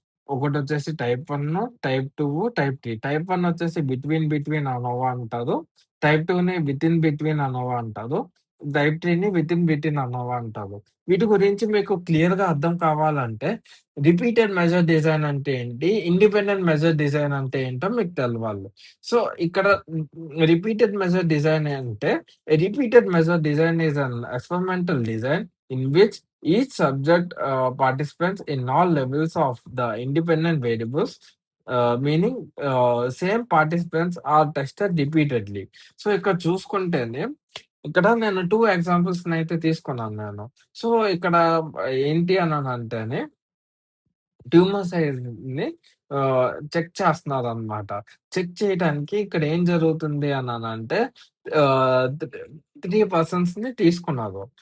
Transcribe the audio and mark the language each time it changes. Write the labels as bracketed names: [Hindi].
[Telugu] ఒకటొచ్చేసి type 1, type 2, type 3. Type 1 వచ్చేసి between అనోవా అంటారు. Type 2ని బిట్వీన్ అనోవా అంటారు. టైప్ 3ని బిట్వీన్ అనోవా అంటారు. వీటి గురించి మీకు క్లియర్‌గా అర్థం కావాలంటే రిపీటెడ్ మెజర్ డిజైన్ అంటే ఏంటి? ఇండిపెండెంట్ మెజర్ డిజైన్ అంటే ఏంటో మీకు తెలవాలి. సో, ఇక్కడ రిపీటెడ్ మెజర్ డిజైన్ అంటే [English] a repeated measure design is an experimental design in which each subject participates in all levels of the independent variables, meaning same participants are tested repeatedly. [Telugu] So, ఇక్కడ చూసుకుంటేనే ఇక్కడ నేను 2 ఎగ్జాంపుల్స్‌నైతే తీసుకున్నాను నేను. So, ఇక్కడ ఏంటి అనంటేనే tumour సైజ్‌ని check చేస్తున్నారనమాట. Check చేయడానికి ఇక్కడ ఏం జరుగుతుంది అననంటే త్రీ 3 పర్సన్స్‌ని తీసుకున్నారు.